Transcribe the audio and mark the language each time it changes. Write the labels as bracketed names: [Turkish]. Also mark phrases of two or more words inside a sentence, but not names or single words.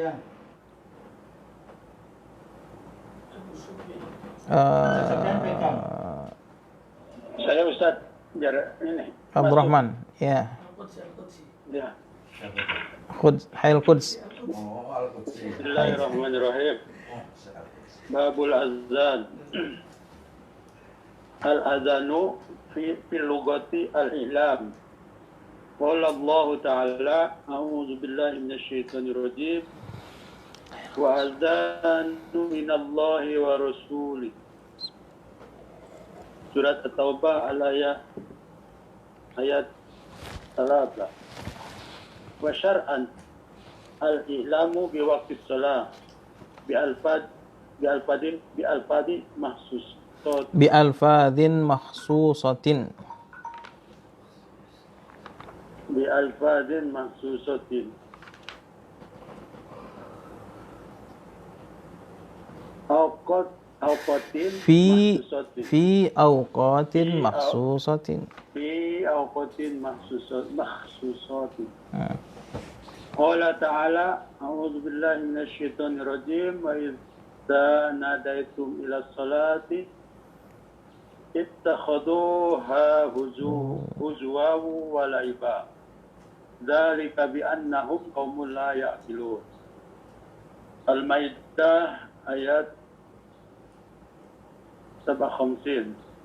[Indonesian] Saya Ustaz ini. Abdurrahman, ya. Ya. [Arabic] حي القدس. Oh, Al-Qudsi. بسم الله الرحمن الرحيم. باب الأذان. الأذان في اللغة الإعلام. قال الله تعالى أعوذ بالله من الشيطان الرجيم. وأذان من الله ورسوله. [Indonesian] Surat At-Taubah ayat 3. [Arabic] وشرعا الإعلام بوقت الصلاة بألفاظ مخصوصات بألفاظ مخصوصة. بألفاظ مخصوصة أوقات مخصوصة في أوقات مخصوصة. في أوقات مخصوصة. قال تعالى أعوذ بالله من الشيطان الرجيم وإذا ناديتم إلى الصلاة اتخذوها هزوا ولعبا. ذلك بأنهم قوم لا يعقلون. [Indonesian] Al-Maidah ayat 57.